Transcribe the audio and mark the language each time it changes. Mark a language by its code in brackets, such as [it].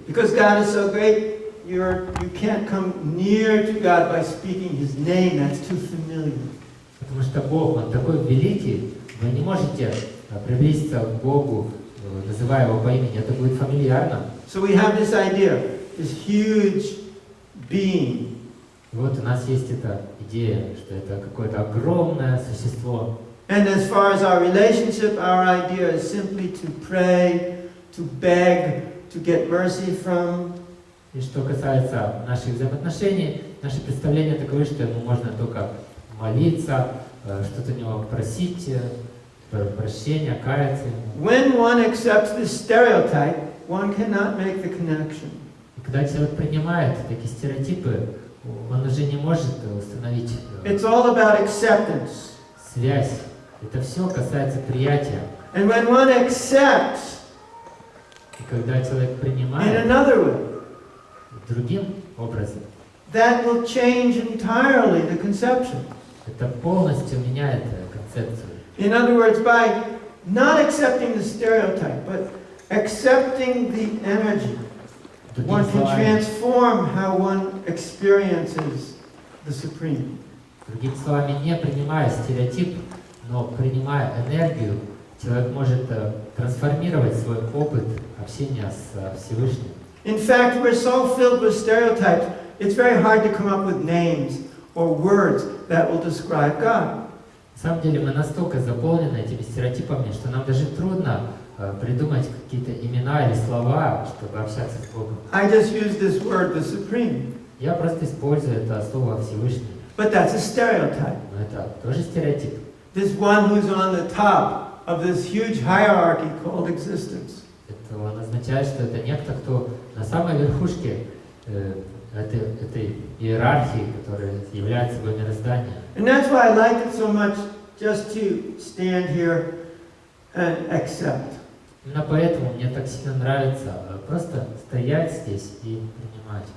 [en] Because God is so great, you can't come near to God by speaking His name. That's too familiar. [ru] Потому что Бог, Он такой великий, вы не можете приблизиться к Богу, называя его по имени, это будет фамильярно. [en] So we have this idea, this huge being. [ru] И вот у нас есть эта идея, что это какое-то огромное существо. [en] And as far as our relationship, our idea is simply to pray, to beg, to get mercy from. [ru] И что касается наших взаимоотношений, наше представление таково, что ему можно только молиться, что-то у него просить, прощения, каяться. [en] When one accepts this stereotype, one cannot make the connection. [ru] И когда человек принимает такие стереотипы, он уже не может установить [en] It's all about acceptance. [ru] связь. Это все касается приятия. [en] And when one accepts [ru] И когда человек [en] in [ru] принимает [en] another way, [ru] другим образом, [en] that will change entirely the conception. [ru] это полностью меняет концепцию. [en] In other words, by not accepting the stereotype, but accepting the energy, one can [ru] словами, [en] transform how one experiences the Supreme. [ru] другими словами, не принимая стереотип, но принимая энергию, человек может трансформировать свой опыт общения с Всевышним. [en] In fact, we're so filled with stereotypes, it's very hard to come up with names or words that will describe God. [ru] На самом деле мы настолько заполнены этими стереотипами, что нам даже трудно придумать какие-то имена или слова, чтобы общаться с Богом. [en] I just use this word, the Supreme, [ru] Я просто использую это слово Всевышний. [en] but that's a stereotype. [ru] Но это тоже стереотип. [en] This one who's on the top of this huge hierarchy called existence. [ru] Это он означает, что это некто, кто на самой верхушке этой иерархии, которая является собой мироздание. [en] And that's why I like it so much just to stand here and accept. [ru] Именно поэтому мне так сильно нравится просто стоять здесь и принимать.